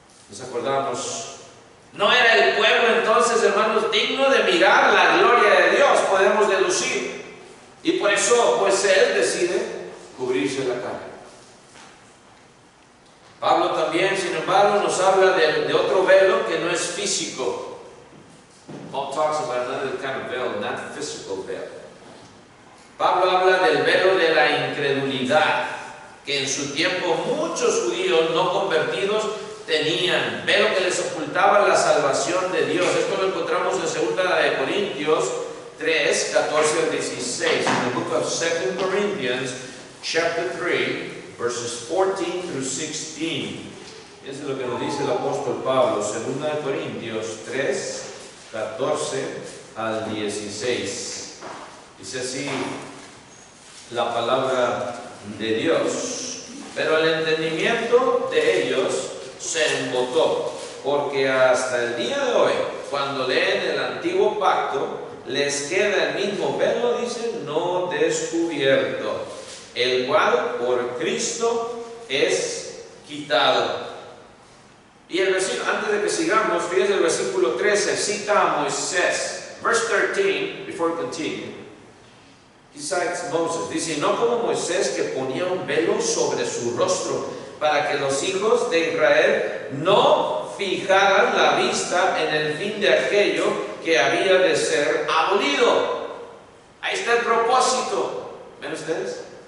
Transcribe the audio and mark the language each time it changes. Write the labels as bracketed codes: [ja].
[es] Nos acordamos. No era el pueblo entonces, hermanos, digno de mirar la gloria de Dios, podemos deducir. Y por eso, pues él decide cubrirse la cara. Pablo también, sin embargo, nos habla de otro velo que no es físico. [en] Paul talks about another kind of veil, not physical veil. [es] Pablo habla del velo de la incredulidad, que en su tiempo muchos judíos no convertidos tenían, velo que les ocultaba la salvación de Dios. Esto lo encontramos en 2 de Corintios 3, 14 al 16. [en] In the book of 2 Corinthians, chapter 3, verses 14 through 16. [es] Eso es lo que nos dice el apóstol Pablo, 2 de Corintios 3, 14 al 16. Dice así la palabra de Dios: pero el entendimiento de ellos se embotó, porque hasta el día de hoy, cuando leen el antiguo pacto, les queda el mismo velo, dice, no descubierto, el cual por Cristo es quitado. Y el versículo, antes de que sigamos, fíjense el versículo 13, cita a Moisés. [en] verse 13, before we continue, he cites Moses. [es] Dice, no como Moisés, que ponía un velo sobre su rostro para que los hijos de Israel no fijaran la vista en el fin de aquello que había de ser abolido. Ahí está el propósito. ¿Ven ustedes?